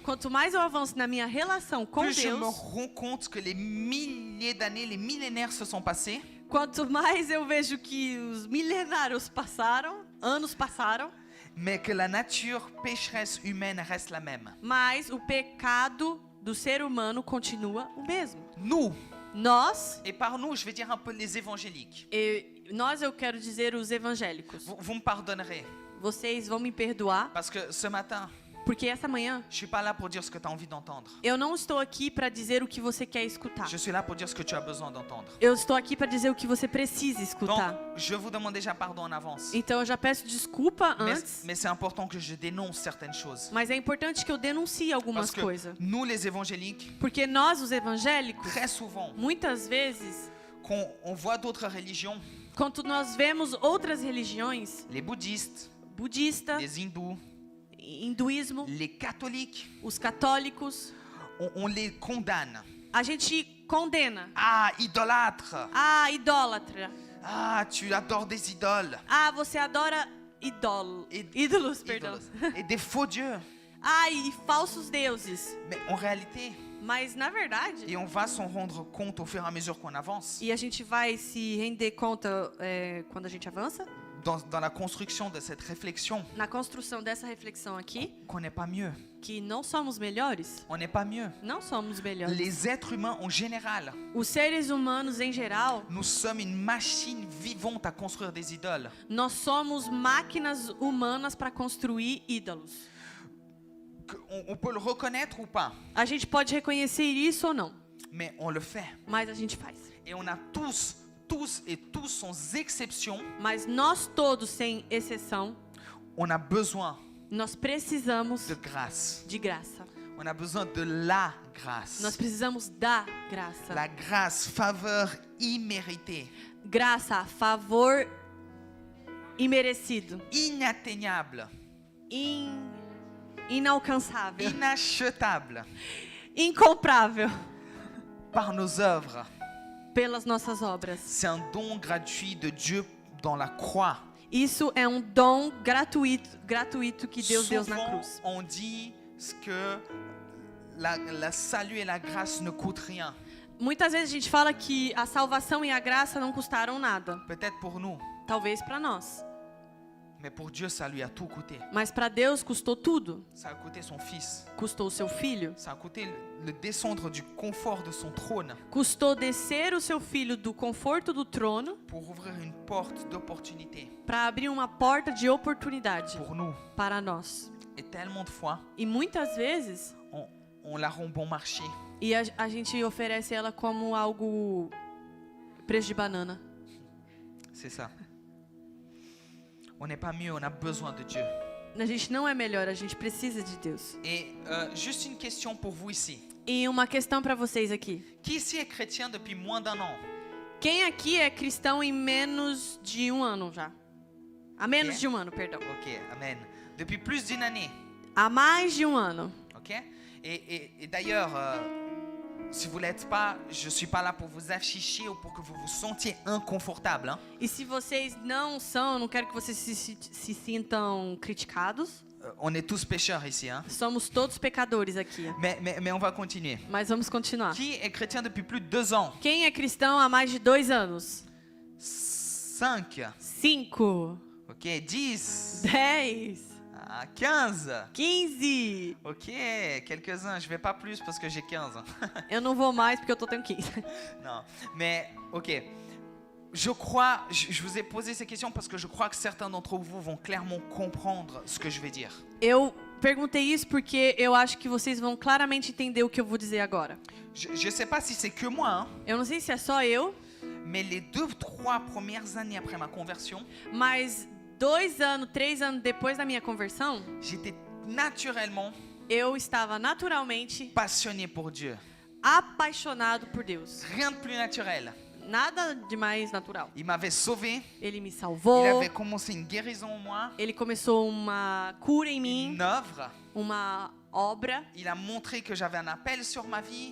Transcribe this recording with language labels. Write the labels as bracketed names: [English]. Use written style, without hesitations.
[Portuguese] quanto mais eu avanço na minha relação com [French] plus je me [Portuguese] Deus, [French] rends compte que les milliers d'années, les millénaires se sont passés, [Portuguese] quanto mais eu vejo que os milenários passaram, anos passaram, [French] mais que la nature pécheresse humaine reste la même. [Portuguese] mas o pecado do ser humano continua o mesmo. [French] Nous, [Portuguese] Nós, [French] et par nous, je vais dire un peu les évangéliques. [Portuguese] eu quero dizer os evangélicos. [French] Vous me pardonnerez, [Portuguese] Vocês vão me perdoar, [French] parce que ce matin, [Portuguese] Porque essa manhã, [French] je suis pas là pour dire ce que tu as envie d'entendre. [Portuguese] eu não estou aqui para dizer o que você quer escutar. [French] Je suis là pour dire ce que tu as besoin d'entendre. [Portuguese] Eu estou aqui para dizer o que você precisa escutar. [French] Donc, je vous demande déjà pardon en avance. [Portuguese] Então eu já peço desculpa antes, [French] Mais c'est important que je dénonce certaines choses. [Portuguese] mas é importante que eu denuncie algumas [French] Parce que [Portuguese] coisas. [French] nous, les évangéliques, [Portuguese] Porque nós, os evangélicos, [French] très souvent, [Portuguese] muitas vezes, [French] quand on voit d'autres religions, [Portuguese] quando nós vemos outras religiões, [French] les bouddhistes, [Portuguese] budista, [French] les hindous, [Portuguese] hinduísmo, [French] les catholiques, [Portuguese] os católicos, [French] on les condamne. [Portuguese] a gente condena. [French] Ah, idolâtre. [Portuguese] Ah, idólatra. [French] Ah, tu adores des idoles. [Portuguese] Ah, você adora ídolos, perdão. Ídolos. [French] Et des faux dieux. [Portuguese] Ah, e falsos deuses. [French] Mais en réalité, [Portuguese] Mas na verdade, [French] et on va s'en rendre compte au fur et à mesure qu'on avance, [Portuguese] e a gente vai se render conta quando a gente avança, [French] dans la construction de cette réflexion, [Portuguese] na construção dessa reflexão aqui, [French] qu'on n'est pas mieux. [Portuguese] que não somos melhores. [French] On n'est pas mieux. [Portuguese] Não somos melhores. [French] Les êtres humains en général, [Portuguese] Os seres humanos em geral, [French] nous sommes une machine vivante à construire des idoles. [Portuguese] nós somos máquinas humanas para construir ídolos. [French] On peut le reconnaître ou pas, [Portuguese] A gente pode reconhecer isso ou não, [French] mais on le fait. [Portuguese] mas a gente faz. [French] Et on a tous et tous sans exception, [Portuguese] Mas nós todos, sem exceção, [French] on a besoin [Portuguese] nós precisamos [French] de grâce. [Portuguese] de graça. [French] On a besoin de la grâce. [Portuguese] Nós precisamos da graça. [French] La grâce, faveur imméritée, [Portuguese] Graça, favor imerecido, [French] inatteignable, [Portuguese] inalcançável, [French] inachetable [Portuguese] incomprável [French] par nos œuvres. [Portuguese] pelas nossas obras. [French] C'est un don gratuit de Dieu dans la croix. [Portuguese] Isso é um dom gratuito que Deus deu na [French] Souvent, [Portuguese] cruz. [French] on dit que la salut et la grâce ne coûtent rien. [Portuguese] Muitas vezes a gente fala que a salvação e a graça não custaram nada. [French] Peut-être pour nous, [Portuguese] Talvez para nós. [French] mais pour Dieu, ça lui a tout coûté. [Portuguese] Mas para Deus custou tudo. [French] Ça a coûté son fils. [Portuguese] Custou o seu filho. [French] Ça a coûté le descendre du confort de son trône [Portuguese] Custou descer o seu filho do conforto do trono [French] pour ouvrir une porte d'opportunité [Portuguese] para abrir uma porta de oportunidade [French] pour nous. [Portuguese] para nós. [French] Et tellement de fois, [Portuguese] E muitas vezes, [French] on la rend bon marché. [Portuguese] e a gente oferece ela como algo preço de banana. [French] C'est ça. On n'est pas mieux, on a besoin de Dieu. [Portuguese] A gente não é melhor, a gente precisa de Deus. [French] Et juste une question pour vous ici. [Portuguese] E uma questão para vocês aqui. [French] Qui ici est chrétien depuis moins d'un an? [Portuguese] Quem aqui é cristão em menos de um ano já? Há menos de um ano, perdão. [French] Ok, amen. Depuis plus d'une année. [Portuguese] Há mais de um ano. Ok? [French] Et d'ailleurs, si vous l'êtes pas, je suis pas là pour vous afficher ou pour que vous vous sentiez inconfortable. Hein. [Portuguese] E se vocês não são, eu não quero que vocês se sintam criticados. [French] On est tous pécheurs ici. Hein. [Portuguese] Somos todos pecadores aqui. [French] Mais on va continuer. [Portuguese] Mas vamos continuar. [French] Qui est chrétien depuis plus de 2 ans? [Portuguese] Quem é cristão há mais de 2 anos? 5. 5, Ok, 10. 10, 15. 15. [French] Ok, quelques-uns. Je vais pas plus parce que j'ai 15. [Portuguese] Eu não vou mais porque eu tenho 15. [French] Non, mais ok. Je crois, je vous ai posé ces questions parce que je crois que certains d'entre vous vont clairement comprendre ce que je vais dire. [Portuguese] Eu perguntei isso porque eu acho que vocês vão claramente entender o que eu vou dizer agora. [French] Je sais pas si c'est que moi, hein, [Portuguese] Eu não sei se é só eu, [French] mais les 2-3 premières années après ma conversion, [Portuguese] mas 2 anos, 3 anos depois da minha conversão, [French] j'étais naturellement [Portuguese] eu estava naturalmente [French] passionné pour Dieu. [Portuguese] apaixonado por Deus. [French] Rien de plus naturel. [Portuguese] Nada de mais natural. [French] Il m'avait sauvé, [Portuguese] Ele me [French] il [Portuguese] salvou, [French] avait commencé une guérison en moi, [Portuguese] ele começou uma cura em mim, [French] une œuvre. [Portuguese] uma obra. [French] Il a montré que j'avais un appel sur ma vie.